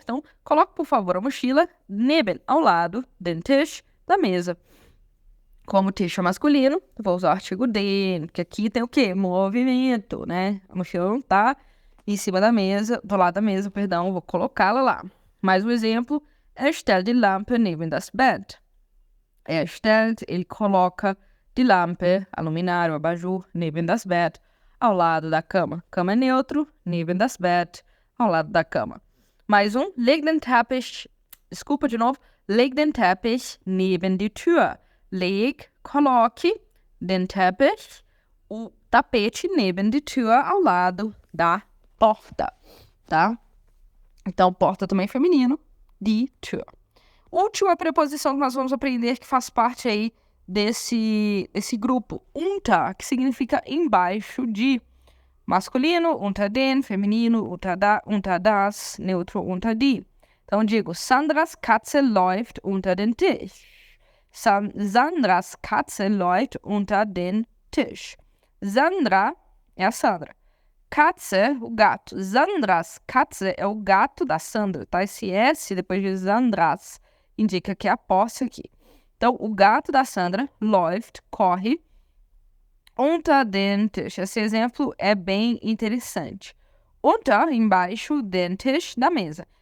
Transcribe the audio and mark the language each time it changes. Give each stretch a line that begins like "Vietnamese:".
Portuguese: Então, coloque, por favor, a mochila neben, ao lado,
German: den Tisch,
Portuguese: da mesa. Como Tisch é masculino, vou usar o artigo den, porque aqui tem o quê? Movimento, né? A mochila não tá em cima da mesa, do lado da mesa, perdão, vou colocá-la lá. Mais um exemplo,
German: stellt die Lampe neben das Bett.
Portuguese: Stellt, ele coloca
German: die Lampe,
Portuguese: a luminária, o abajur,
German: neben das Bett,
Portuguese: ao lado da cama. Cama é neutro,
German: neben das Bett,
Portuguese: ao lado da cama. Mais um,
German: leg den Teppich,
Portuguese: desculpa de novo,
German: leg den Teppich neben die Tür.
Portuguese: Leg, coloque,
German: den Teppich,
Portuguese: o tapete
German: neben die Tür,
Portuguese: ao lado da porta, tá? Então, porta também é feminino, die Tür. Última preposição que nós vamos aprender, que faz parte aí desse grupo, unter, que significa embaixo de. Masculino, unter den, feminino, unter das, neutro, unter die. Então, digo,
German: Sandras Katze läuft unter den Tisch. Sandras Katze läuft unter den Tisch.
Portuguese: Sandra é a Sandra. Katze, o gato. Sandras Katze é o gato da Sandra, tá? Esse S depois de Sandras indica que é a posse aqui. Então, o gato da Sandra, läuft, corre,
German: unter den Tisch.
Portuguese: Esse exemplo é bem interessante. Unter, embaixo, den Tisch, da mesa.